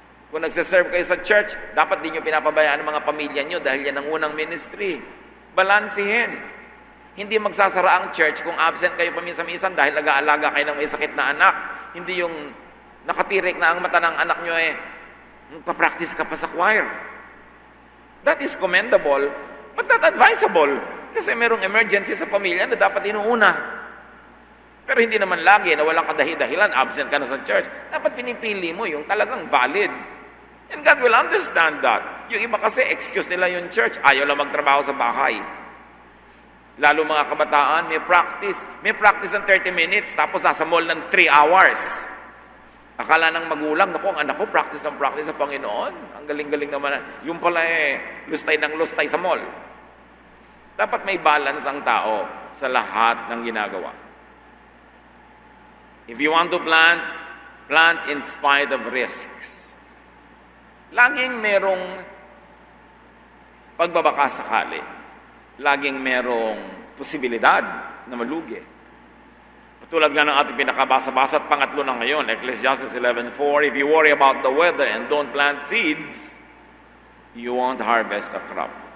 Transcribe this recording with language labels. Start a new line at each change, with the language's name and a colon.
Filipino: Kung nagsiserve kayo sa church, dapat din nyo pinapabayaan ang mga pamilya nyo dahil yan ang unang ministry. Balansihin. Hindi magsasara ang church kung absent kayo paminsan-minsan dahil nag-aalaga kayo ng may sakit na anak. Hindi yung nakatirik na ang mata ng anak nyo papractice ka pa sa choir.
English: That is commendable, but not advisable.
Filipino: Kasi merong emergency sa pamilya na dapat inuuna. Pero hindi naman lagi na walang kadahi-dahilan, absent ka na sa church. Dapat pinipili mo yung talagang valid.
English: And God will understand that.
Filipino: Yung iba kasi, excuse nila yung church, ayaw lang magtrabaho sa bahay. Lalo mga kabataan, may practice ng 30 minutes, tapos nasa mall ng 3 hours. Akala ng magulang, naku, ang anak ko, practice sa Panginoon. Ang galing-galing naman. Yung pala lustay ng lustay sa mall. Dapat may balance ang tao sa lahat ng ginagawa.
English: If you want to plant in spite of risks.
Filipino: Laging merong pagbabaka sakali. Laging merong posibilidad na malugi. Tulad nga ng ating pinakabasa-basa at pangatlo na ngayon,
English: Ecclesiastes 11:4, if you worry about the weather and don't plant seeds, you won't harvest a crop.